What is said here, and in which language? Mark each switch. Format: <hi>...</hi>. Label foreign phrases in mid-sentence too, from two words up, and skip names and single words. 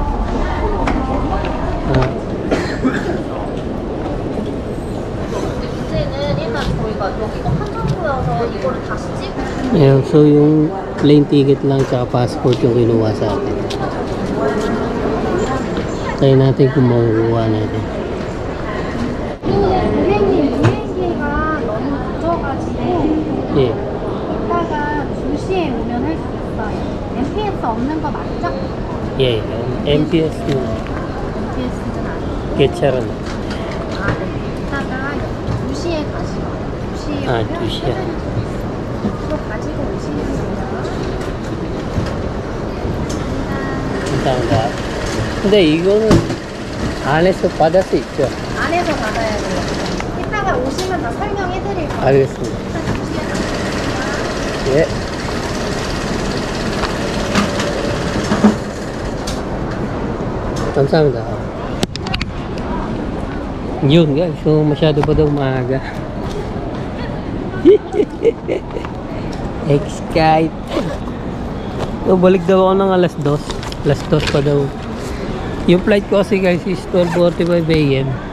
<tl>Ayan, so yung</tl> <en>plane ticket</en> <tl>lang tsaka passport yung kinuha sa atin. Try natin kung makukuha natin.</tl> <en>Yeah. Yeah, MPS yun.</en> <ko>개찰은. 아, 2시야. 감사합니다. 근데 이거는 안에서 받을 수 있죠? 안에서 받아야 돼요. 이따가 오시면 다 설명해 드릴 거예요. 알겠습니다. 예. 감사합니다.</ko> <tl>Yun guys, so masyado pa daw maaga. X-Kite. So balik daw ako ng alas 2. Alas 2 pa daw. Yung flight ko kasi guys is 12:45 AM.</tl>